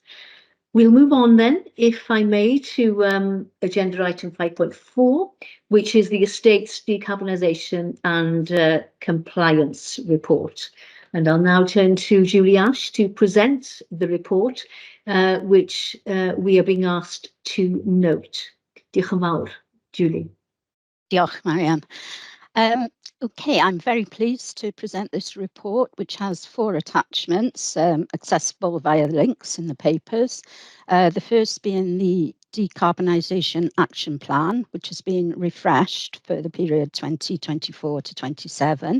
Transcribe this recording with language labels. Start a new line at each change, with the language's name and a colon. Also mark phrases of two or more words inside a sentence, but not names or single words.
English: We'll move on then, if I may, to agenda item 5.4, which is the Estates Decarbonisation and Compliance Report. And I'll now turn to Julie Ash to present the report, which we are being asked to note.
Welsh: Diolch yn fawr, Julie. Diolch, Marianne.
English: Okay, I'm very pleased to present this report, which has 4 attachments accessible via links in the papers. The first being the Decarbonisation Action Plan, which has been refreshed for the period 2024 to 27.